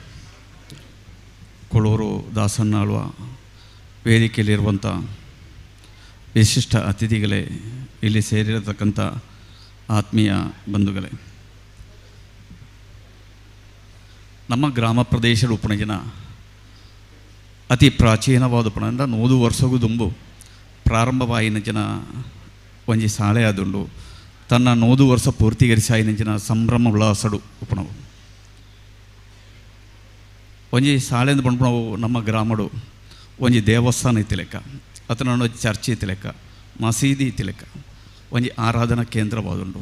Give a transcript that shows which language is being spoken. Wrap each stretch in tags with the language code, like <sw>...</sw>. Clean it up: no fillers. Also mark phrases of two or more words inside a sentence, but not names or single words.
<kn>ಕುಳೂರು ದಾಸನ್ನಾಳುವ, ವೇದಿಕೆಯಲ್ಲಿರುವಂಥ ವಿಶಿಷ್ಟ ಅತಿಥಿಗಳೇ, ಇಲ್ಲಿ ಸೇರಿರತಕ್ಕಂಥ ಆತ್ಮೀಯ ಬಂಧುಗಳೇ,</kn> <tcy>ನಮ್ಮ ಗ್ರಾಮ ಪ್ರದೇಶದ ಉಪನಜನ ಅತಿ ಪ್ರಾಚೀನವಾದ ಉಪನ ಅಂದರೆ 100 ವರ್ಷಗೂ ದುಂಬು ಪ್ರಾರಂಭವಾಯಿನ ಜನ ಒಂಜಿ ಶಾಲೆ ಆದುಂಡು ತನ್ನ 100 ವರ್ಷ ಪೂರ್ತಿಗರಿಸಾಯಿನ ಜನ ಸಂಭ್ರಮ ಉಲ್ಲಾಸಡು ಉಪಣವು ಒಂಜಿ ಶಾಲೆ ಅಂತ ಬಂದ್ಬಿಡವು. ನಮ್ಮ ಗ್ರಾಮಡು ಒಂಜಿ ದೇವಸ್ಥಾನ ಇತ್ತು ಲೆಕ್ಕ, ಅತನ ಚರ್ಚ್ ಇತ್ತು ಲೆಕ್ಕ, ಮಸೀದಿ ಇತ್ತು ಲೆಕ್ಕ, ಒಂಜಿ ಆರಾಧನಾ ಕೇಂದ್ರವಾದುಂಡು.</tcy>